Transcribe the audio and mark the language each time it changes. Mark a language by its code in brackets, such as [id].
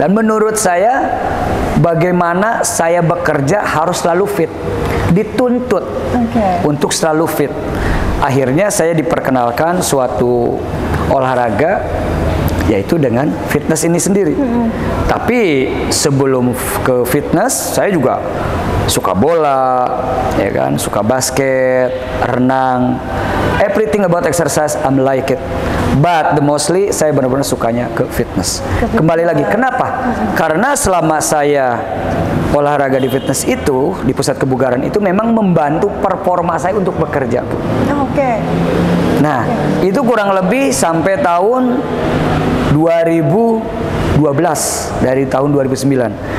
[id] Dan menurut saya, bagaimana saya bekerja harus selalu fit, dituntut untuk selalu fit. Akhirnya saya diperkenalkan suatu olahraga, yaitu dengan fitness ini sendiri. Tapi sebelum ke fitness, saya juga suka bola, ya kan, suka basket, renang, [en] everything about exercise I'm like it. But the mostly [id] saya benar-benar sukanya ke fitness. Kembali lagi, kenapa? Karena selama saya olahraga di fitness itu, di pusat kebugaran itu memang membantu performa saya untuk bekerja, Bu. Oke. Nah, itu kurang lebih sampai tahun 2012, dari tahun 2009.